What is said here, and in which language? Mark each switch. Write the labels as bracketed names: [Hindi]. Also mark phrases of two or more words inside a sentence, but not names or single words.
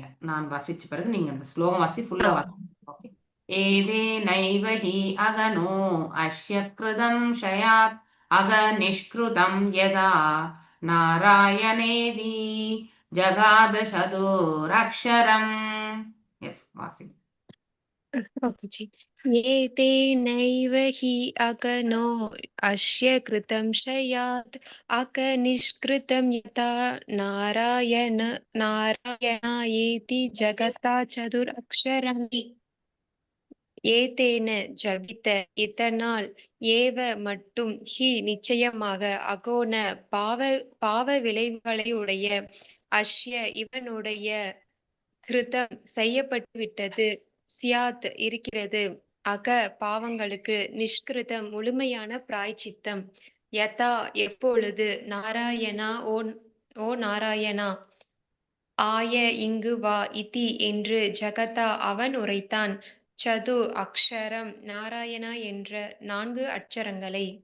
[Tamil] நான் வாசிச்ச பிறகு நீங்க அந்த ஸ்லோகம் வாசி ஃபுல்லா வாசிங்க. ஓகே. [Sanskrit] एते नैवहि अघनो अस्य कृतं स्यात् अघ निष्कृतं यथा नारायणेति जगाद चतुरक्षरम्. [Tamil] எஸ் வாசிங்க. [Hindi] ओके जी। [Sanskrit] एतेनैव हि अगनो अस्य कृतं शयात् अकनिष्कृतं यथा नारायणायेति जगता चतुरक्षरम्. [Tamil] ஏதேன ஜபித்த இதனால் ஏவ மட்டும் ஹி நிச்சயமாக அகோன பாவ விளைவுகளை உடைய அஷ்ய இவனுடைய கிருதம் செய்யப்பட்டு விட்டது சியாத் இருக்கிறது அக பாவங்களுக்கு நிஷ்கிருதம் முழுமையான பிராய்ச்சித்தம் யதா எப்பொழுது நாராயணா ஓ நாராயணா ஆய இங்கு வா இதி என்று ஜகதா அவன் உரைத்தான் [Sanskrit] चतु अक्षरम् [Tamil] நாராயணா என்ற 4 அட்சரங்களை.